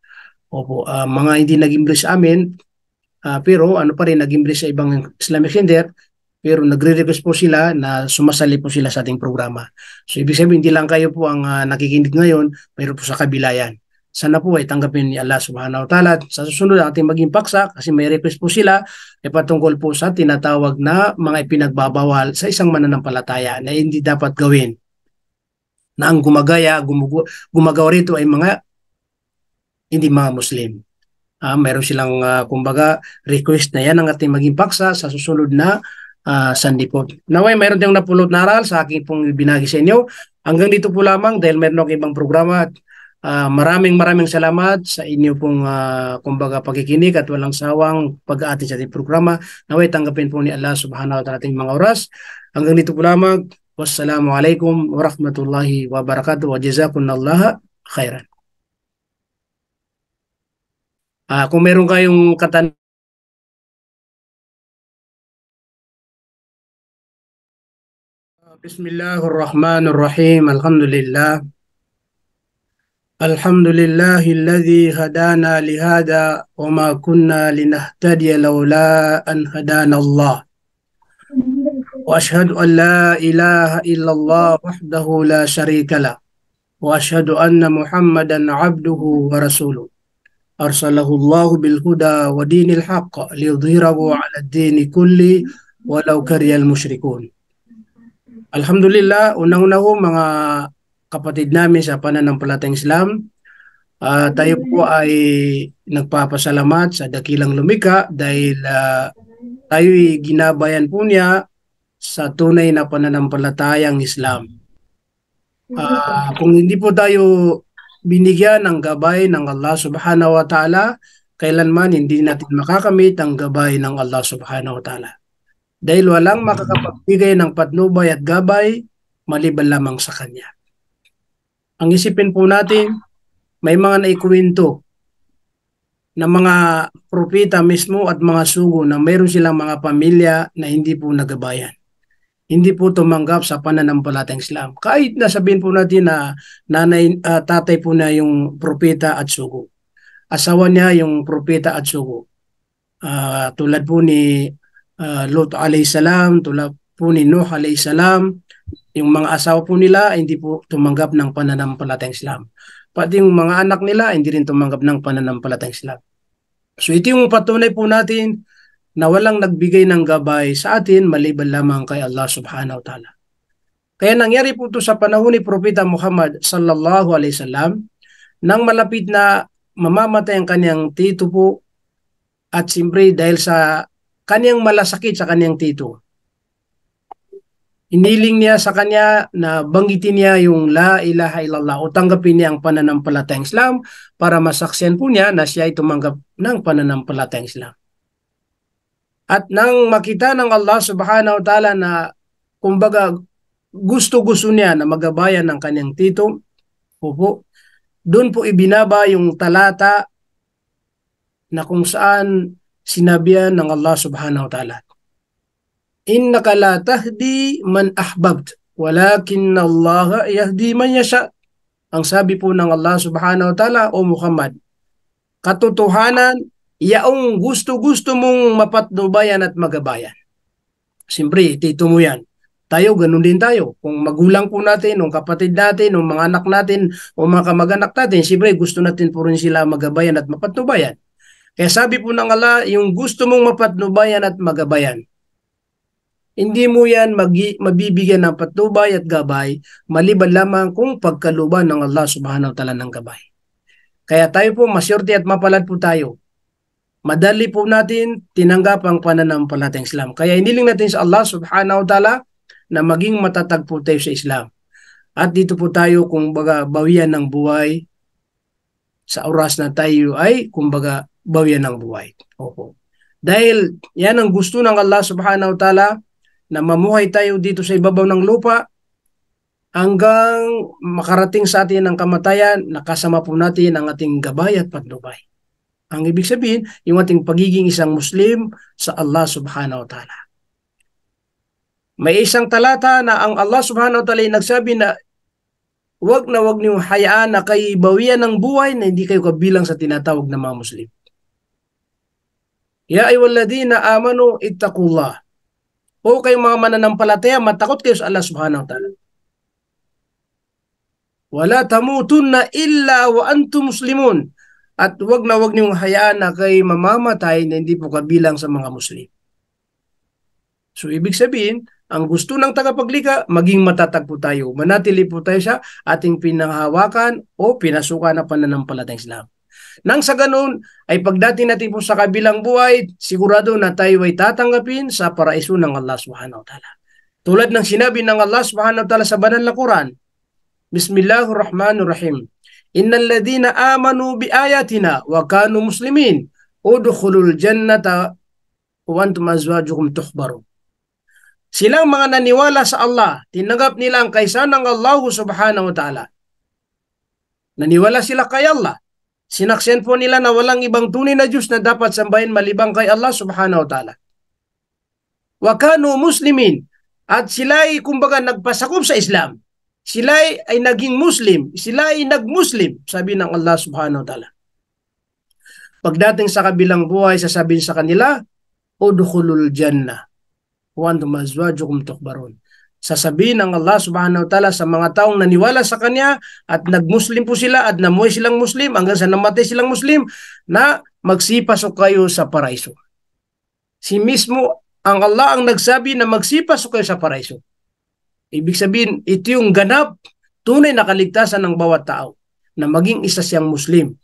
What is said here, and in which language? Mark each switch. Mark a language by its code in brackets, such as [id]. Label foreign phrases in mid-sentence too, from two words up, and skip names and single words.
[tl] Opo, mga hindi nag-English sa amin, pero ano pa rin, nag-English sa ibang Islamic Center, pero nagre-request po sila na sumasali po sila sa ating programa. So ibig sabihin, hindi lang kayo po ang nakikinig ngayon, mayroon po sa kabila yan. Sana po ay tanggapin ni [ar] الله سبحانه وتعالى. [tl] Sa susunod ating maging paksa, kasi may request po sila, ay patungkol po sa tinatawag na mga ipinagbabawal sa isang mananampalataya na hindi dapat gawin. Na ang gumagawa rito ay mga hindi mga Muslim. Mayroon silang kumbaga request na yan ang ating maging paksa sa susunod na Sandipot. Naway, mayroon tayong napulot na aral sa aking pong binagi sa inyo. Hanggang dito po lamang dahil mayroon akong ibang programa at maraming salamat sa inyo pong kumbaga pagkikinig at walang sawang pag-aati sa ating programa. Naway, tanggapin po ni [ar] الله سبحانه وتعالى [tl] ating mga oras. Hanggang dito po lamang. [ar] والسلام عليكم ورحمة الله وبركاته وجزاكم الله خيرا. [tl] Kung meron kayong katanungan, [ar] بسم الله الرحمن الرحيم. الحمد لله. الحمد لله الذي هدانا لهذا وما كنا لنهتدي لولا أن هدانا الله. وأشهد أن لا إله إلا الله وحده لا شريك له. وأشهد أن محمدا عبده ورسوله. أرسله الله بالهدى ودين الحق ليظهره على الدين كله ولو كره المشركون. Alhamdulillah, [tl] unang-una ho mga kapatid namin sa pananampalatayang Islam, tayo po ay nagpapasalamat sa dakilang lumikha dahil tayo'y ginabayan po niya sa tunay na pananampalatayang Islam. Kung hindi po tayo binigyan ng gabay ng [ar] الله سبحانه وتعالى, [tl] kailanman hindi natin makakamit ang gabay ng [ar] الله سبحانه وتعالى. [tl] Dahil walang makakapagbigay ng patnubay at gabay maliban lamang sa Kanya. Ang isipin po natin, may mga naikuwento na mga propeta mismo at mga sugo na mayroon silang mga pamilya na hindi po nagabayan. Hindi po tumanggap sa pananampalatayang Islam. Kahit nasabihin po natin na tatay po na yung propeta at sugo. Asawa niya yung propeta at sugo. Tulad po ni Lot [ar] عليه السلام, [tl] tulad po ni Nuh [ar] عليه السلام, [tl] yung mga asawa po nila hindi po tumanggap ng pananampalatayang Islam. Pati yung mga anak nila hindi rin tumanggap ng pananampalatayang Islam. So ito yung patunay po natin na walang nagbigay ng gabay sa atin maliban lamang kay [ar] الله سبحانه وتعالى. [tl] Kaya nangyari po ito sa panahon ni Propeta Muhammad [ar] صلى الله عليه وسلم [tl] nang malapit na mamamatay ang kanyang tito po at siyempre dahil sa kanyang malasakit sa kanyang tito. Iniling niya sa kanya na banggitin niya yung [ar] لا إله إلا الله [tl] o tanggapin niya ang pananampalatayang Islam para masaksiyan po niya na siya ay tumanggap ng pananampalatayang Islam. At nang makita ng [ar] الله سبحانه وتعالى [tl] na kumbaga gusto-gusto niya na magabayan ng kanyang tito, doon po ibinaba yung talata na kung saan sinabihan ng [ar] الله سبحانه وتعالى, إنك لا تهدي من أحببت ولكن الله يهدي من يشاء. [tl] Ang sabi po ng [ar] الله سبحانه وتعالى, [tl] o Muhammad, katotohanan, yaong gusto-gusto mong mapatnubayan at magabayan. Siyempre, tito mo yan. Tayo, ganun din tayo. Kung magulang po natin, o kapatid natin, o mga anak natin, o mga kamag-anak natin, siyempre, gusto natin po rin sila magabayan at mapatnubayan. Kaya sabi po ng Allah, yung gusto mong mapatnubayan at magabayan, hindi mo yan mabibigyan ng patnubay at gabay maliban lamang kung pagkaluban ng [ar] الله سبحانه وتعالى [tl] ng gabay. Kaya tayo po, masyerte at mapalad po tayo. Madali po natin tinanggap ang pananampalatayang Islam. Kaya iniling natin sa [ar] الله سبحانه وتعالى [tl] na maging matatag po tayo sa Islam. At dito po tayo kumbaga bawian ng buhay sa oras na tayo ay kumbaga bawian ng buhay. Opo. Dahil yan ang gusto ng [ar] الله سبحانه وتعالى [tl] na mamuhay tayo dito sa ibabaw ng lupa hanggang makarating sa atin ang kamatayan, nakasama po natin ang ating gabay at patnubay. Ang ibig sabihin, yung ating pagiging isang Muslim sa [ar] الله سبحانه وتعالى. [tl] May isang talata na ang [ar] الله سبحانه وتعالى [tl] ay nagsabi na wag niyong hayaan na kayo bawian ng buhay na hindi kayo kabilang sa tinatawag na mga Muslim. [ar] يا أيها الذين آمنوا اتقوا الله. [tl] O kayong mga mananampalataya, matakot kayo sa [ar] الله سبحانه وتعالى. ولا تموتن إلا وأنتم مسلمون. [tl] At wag niyong hayaan na kayo mamamatay na hindi po kabilang sa mga Muslim. So ibig sabihin, ang gusto ng tagapaglikha, maging matatag po tayo. Manatili po tayo sa ating pinanghawakan o pinasukan na pananampalatayang Islam. Nang sa ganun, ay pagdating natin po sa kabilang buhay, sigurado na tayo ay tatanggapin sa paraiso ng [ar] الله سبحانه وتعالى. [tl] Tulad ng sinabi ng [ar] الله سبحانه وتعالى [tl] sa banal na Quran, [ar] بسم الله الرحمن الرحيم. إن الذين آمنوا بآياتنا وكانوا مسلمين ادخلوا الجنة وأنتم أزواجكم تحبرون. [tl] Silang mga naniwala sa Allah, tinanggap nila ang kaysa ng [ar] الله سبحانه وتعالى. [tl] Naniwala sila kay Allah. Sinaksiyan po nila na walang ibang tunay na Diyos na dapat sambahin malibang kay [ar] الله سبحانه وتعالى. وكانوا مسلمين. [tl] At sila ay kumbaga nagpasakop sa Islam. Sila ay naging Muslim. Sila ay nag-Muslim, sabi ng [ar] الله سبحانه وتعالى. [tl] Pagdating sa kabilang buhay, sasabihin sa kanila, [ar] ادخلوا الجنة وأنتم أزواجكم تحبرون. [tl] Sasabihin ng [ar] الله سبحانه وتعالى [tl] sa mga taong naniwala sa Kanya at nag-Muslim po sila at namuhay silang Muslim hanggang sa namatay silang Muslim na magsipasok kayo sa paraiso. Si mismo ang Allah ang nagsabi na magsipasok kayo sa paraiso. Ibig sabihin, ito yung ganap, tunay na kaligtasan ng bawat tao na maging isa siyang Muslim.